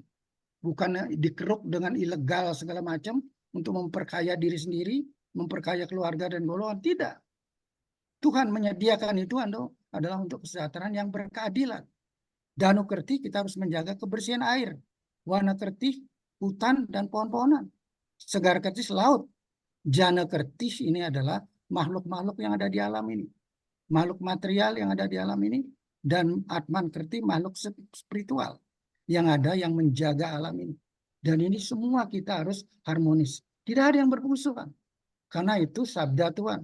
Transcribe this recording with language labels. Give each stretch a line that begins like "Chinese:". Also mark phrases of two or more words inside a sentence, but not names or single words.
Indonesian: Bukan dikeruk dengan ilegal segala macam untuk memperkaya diri sendiri, memperkaya keluarga dan golongan. Tidak. Tuhan menyediakan itu adalah untuk kesejahteraan yang berkeadilan.
Balinese: Danu kerti
Indonesian: kita harus menjaga kebersihan air.
Balinese: Wana kerti
Indonesian: hutan dan pohon-pohonan.
Balinese: Segar kerti laut. Jana kerti
Indonesian: ini adalah makhluk-makhluk yang ada di alam ini. Makhluk material yang ada di alam ini. Dan
Balinese: atman kerti
Indonesian: makhluk spiritual yang ada yang menjaga alam ini. Dan ini semua kita harus harmonis. Tidak ada yang bermusuhan. Karena itu sabda Tuhan.